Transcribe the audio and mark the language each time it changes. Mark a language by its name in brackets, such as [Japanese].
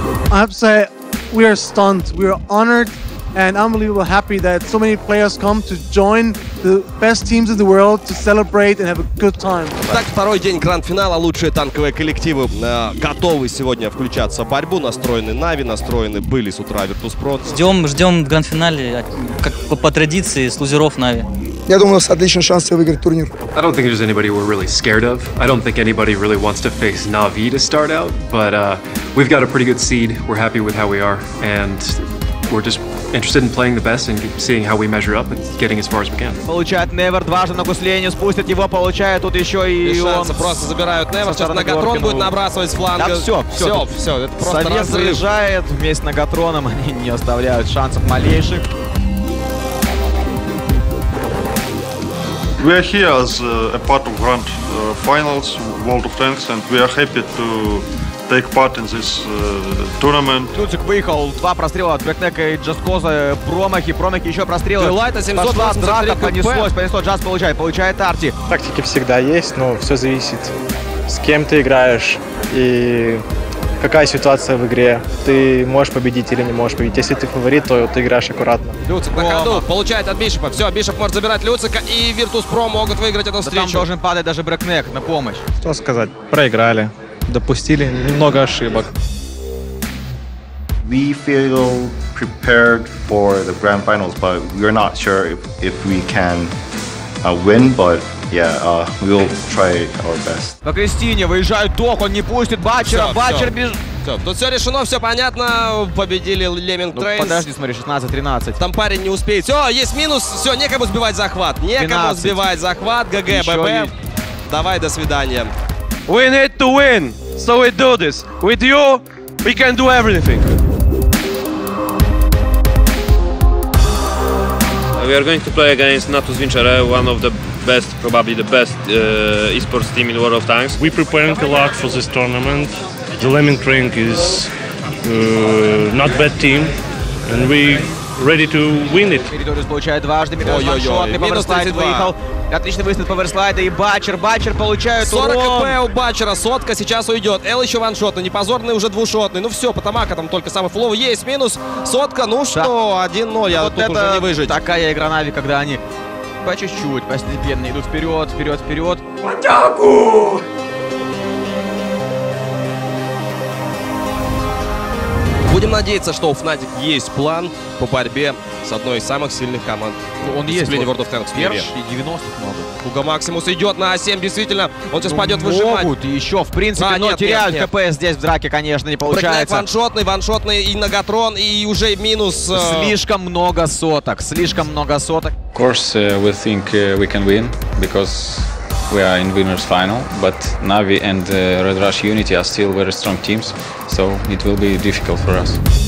[English] I have to say, we are stunned. We are honored and unbelievably happy that so many players come to join the best teams in the world to celebrate and have a good time. [Russian] Так, второй день гранд-финала. Лучшие танковые коллективы готовы сегодня включаться в борьбу. Настроены Нави, настроены были с утра Virtus.pro. Ждем в гранд-финале, как по традиции, с лузеров Нави. Я думаю, у нас отличный шанс выиграть турнир. [English] I don't think there's anybody we're really scared of. I don't think anybody really wants to face Na'Vi to start out, but we've got a pretty good seed. We're happy with how we are, and we're just interested in playing the best and seeing how we measure up and getting as far as we can. [Russian] Получает Невер, дважды на гуслению, спустят его, получает тут еще и он. Просто забирают Невер, сейчас Нагатрон будет набрасывать с фланга. Да все, это просто Совет заряжает вместе с Нагатроном, они не оставляют шансов малейших. [English] We are here as a part of Grand Finals, World of Tanks, and we are happy to take part in this tournament. [Russian] Луцик выехал, 2 прострела от Брэкнека и Джаскоза, промахи, еще прострелы. Делайта 700, драка, понеслось, Джаз получает Арти. Тактики всегда есть, но все зависит, с кем ты играешь и какая ситуация в игре. Ты можешь победить или не можешь победить. Если ты фаворит, то ты играешь аккуратно. Люцик на ходу, получает от Бишопа. Все, Бишоп может забирать Люцика, и Virtus.pro могут выиграть эту встречу. Там должен падать даже Брэкнек на помощь. Что сказать? Проиграли. Допустили немного ошибок. [English] We feel prepared for the grand finals, but we're not sure if we can win, but yeah, we'll try our best. [Russian] По Кристине выезжает Док, он не пустит Батчера, Батчер бежит. Все, тут все решено, все понятно. Победили Lemming Train. Подожди, смотри, 16-13. Там парень не успеет. Все, есть минус. Все, некому сбивать захват. Некому сбивать захват. ГГ, ББ. Давай, до свидания. [English] We need to win, so we do this. With you, We can do everything. We are going to play against Natus Vincere, one of the best, probably the best esports team in World of Tanks. We're preparing a lot for this tournament. The Lemming Train is not bad team, and we ready to win it. [Russian] Мериториус получает дважды, Мериториус ваншотный, Поверслайд выехал. Отличный выстрел Поверслайда и Бачер получает 40 урон. хп у Бачера, сотка сейчас уйдет. Эл еще ваншотный, непозорный уже двушотный. Ну все, Потамака там только самый фуловый. Есть минус, сотка, ну что, 1-0, я Вот тут это уже не выжить. такая игра Нави, когда они по чуть-чуть, постепенно идут вперед. В атаку! Будем надеяться, что у Fnatic есть план по борьбе с одной из самых сильных команд. Он есть. World of Tanks в мире. И 90-х много. Куга Максимус идет на А7, действительно. Он сейчас пойдет выжимать. Могут еще, в принципе, но теряют ХП здесь в драке, конечно, не получается. Ваншотный и Нагатрон, и уже минус. Слишком много соток. [English] Of course, we think we can win because we are in winners final, but Navi and Red Rush Unity are still very strong teams, so it will be difficult for us.